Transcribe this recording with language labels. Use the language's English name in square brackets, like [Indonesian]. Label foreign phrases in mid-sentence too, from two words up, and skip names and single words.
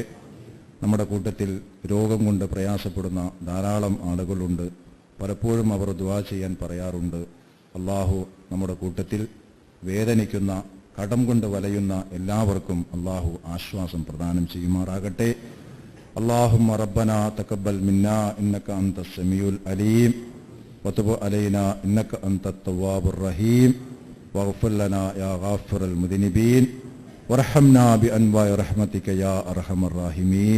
[Malayalam] നമ്മുടെ കൂട്ടത്തിൽ രോഗം കൊണ്ട് പ്രയാസപ്പെടുന്ന ധാരാളം ആളുകളുണ്ട്. പലപ്പോഴും അവർ ദുആ ചെയ്യാൻ പറയാറുണ്ട്. അല്ലാഹു നമ്മുടെ കൂട്ടത്തിൽ വേദനിക്കുന്ന, കടം കൊണ്ട് വലയുന്ന എല്ലാവർക്കും അല്ലാഹു ആശ്വാസം പ്രദാനം ചെയ്യുമാറാകട്ടെ. [Arabic] اللهم ربنا تقبل منا إنك أنت السميع العليم وتب علينا إنك أنت التواب الرحيم واغفر لنا يا غافر المذنبين وارحمنا بأنواع رحمتك يا أرحم الراحمين.